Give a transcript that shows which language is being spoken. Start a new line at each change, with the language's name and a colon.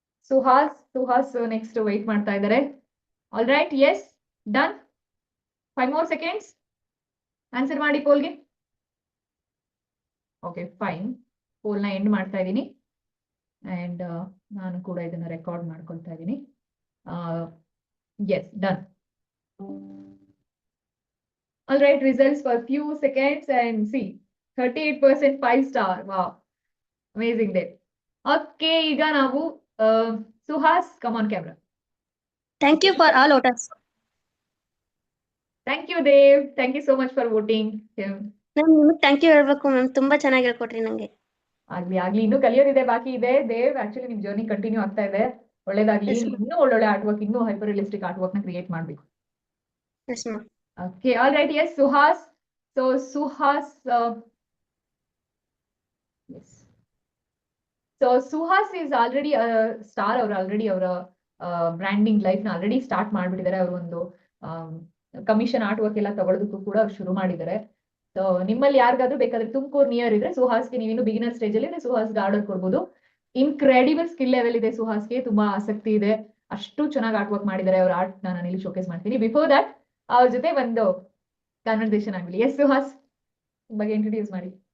Kannada: Suhas next wait ಮಾಡ್ತಾ ಇದ್ದಾರೆ.
English: All right, yes, done. 5 more seconds.
Kannada: Answer ಮಾಡಿ ಪೋಲ್ಗೆ. Okay, fine. ಪೋಲ್ನ ಎಂಡ್ ಮಾಡ್ತಾ ಇದ್ದೀನಿ. ಅಂಡ್ ನಾನು ಕೂಡ ಇದನ್ನ ರೆಕಾರ್ಡ್ ಮಾಡ್ಕೊಳ್ತಾ ಇದ್ದೀನಿ.
English: Yes, done. All right, results for few seconds and see 38% 5 star. Wow, amazing day. Okay,
Kannada: ಈಗ ನಾವು
English: Suhas, come on camera. Thank you for all voters. Thank you Dev, thank you so much for voting.
Kannada: ನಾನು ನಿಮಗೆ thank you ಹೇಳ್ಬೇಕು ma'am, ತುಂಬಾ ಚೆನ್ನಾಗಿ ಹೇಳ್ಕೊಟ್ರಿ ನಂಗೆ. ಆಗ್ಲಿ ಇನ್ನೂ ಕಲಿಯೋದಿದೆ, ಬಾಕಿ ಇದೆ ದೇವ್. ಆಕ್ಚುಲಿ ನಿಮ್ ಜರ್ನಿ ಕಂಟಿನ್ಯೂ ಆಗ್ತಾ ಇದೆ, ಒಳ್ಳೇದಾಗ್ಲಿ. ಇನ್ನೂ ಒಳ್ಳೊಳ್ಳೆ ಆರ್ಟ್ ವರ್ಕ್, ಇನ್ನೂ ಹೈಪರ್ ರಿಯಲಿಸ್ಟಿಕ್ ಆರ್ಟ್ ವರ್ಕ್ ನ ಕ್ರಿಯೇಟ್ ಮಾಡ್ಬೇಕು.
English: Yes ma'am. Okay, all right, yes, Suhas. So Suhas, yes. So Suhas is already a star, or already our branding life na already start
Kannada: ಮಾಡ್ಬಿಟ್ಟಿದ್ದಾರೆ. ಅವರು ಒಂದು commission art work ಎಲ್ಲ ತಗೊಳ್ಳೋದಕ್ಕೂ ಕೂಡ ಅವ್ರು ಶುರು ಮಾಡಿದ್ದಾರೆ. So ನಿಮ್ಮಲ್ಲಿ ಯಾರಿಗಾದ್ರೂ ಬೇಕಾದ್ರೆ ತುಮಕೂರು ನಿಯರ್ ಇದ್ರೆ ಸುಹಾಸ್ಗೆ ನೀವಿನ್ನು ಬಿಗಿನರ್ ಸ್ಟೇಜ್ ಅಲ್ಲಿ ಇದ್ರೆ ಸುಹಾಸ್ಗೆ ಆರ್ಡರ್ ಕೊಡ್ಬೋದು. ಇನ್ಕ್ರೆಡಿಬಲ್ ಸ್ಕಿಲ್ ಲೆವೆಲ್ ಇದೆ ಸುಹಾಸ್ಗೆ, ತುಂಬಾ ಆಸಕ್ತಿ ಇದೆ, ಅಷ್ಟು ಚೆನ್ನಾಗಿ ಆರ್ಟ್ ವರ್ಕ್ ಮಾಡಿದ್ದಾರೆ. ಅವ್ರ ಆರ್ಟ್ ನಾನು ಇಲ್ಲಿ ಶೋಕೇಸ್ ಮಾಡ್ತೀನಿ.
English: before that
Kannada: ಅವ್ರ ಜೊತೆ ಒಂದು ಕನ್ವರ್ಸೇಷನ್ ಆಗಲಿ. ಎಸ್ ಸುಹಾಸ್, ಬಗ್ಗೆ ಇಂಟ್ರೊಡ್ಯೂಸ್ ಮಾಡಿ.